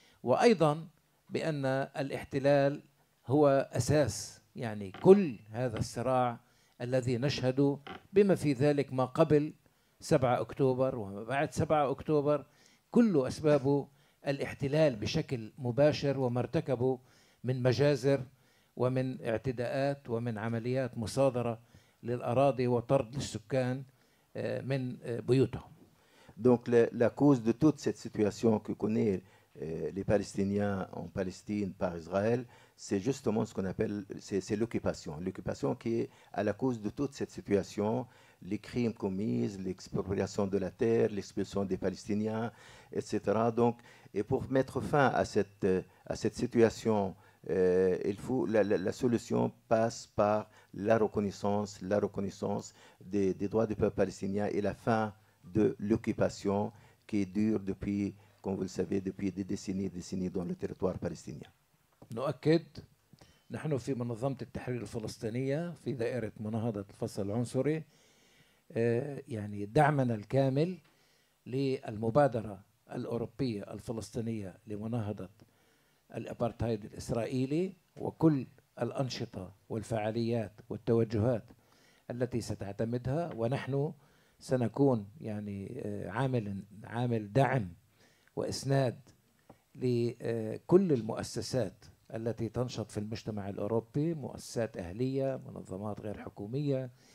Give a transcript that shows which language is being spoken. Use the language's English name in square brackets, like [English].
[Arabic] وأيضا بأن الاحتلال هو أساس يعني كل هذا الصراع الذي نشهده، بما في ذلك ما قبل 7 أكتوبر وما بعد 7 أكتوبر، كل أسبابه الاحتلال بشكل مباشر وما ارتكبه من مجازر ومن اعتداءات ومن عمليات مصادرة للأراضي وطرد السكان من بيوتهم. [French] Donc la cause de toute cette situation que connaissent les Palestiniens en Palestine par Israël, c'est justement ce qu'on appelle, c'est l'occupation. L'occupation qui est à la cause de toute cette situation, les crimes commis, l'expropriation de la terre, l'expulsion des Palestiniens, etc. Donc, et pour mettre fin à cette situation, il faut, la solution passe par la reconnaissance des droits du peuple palestinien et la fin de l'occupation qui dure depuis, comme vous le savez, depuis des décennies dans le territoire palestinien. [Arabic] نؤكد نحن في منظمة التحرير الفلسطينية في دائرة مناهضة الفصل العنصري يعني دعمنا الكامل للمبادرة الأوروبية الفلسطينية لمناهضة الأبارتهايد الإسرائيلي وكل الأنشطة والفعاليات والتوجهات التي ستعتمدها، ونحن سنكون يعني عامل دعم وإسناد لكل المؤسسات التي تنشط في المجتمع الأوروبي، مؤسسات أهلية، منظمات غير حكومية،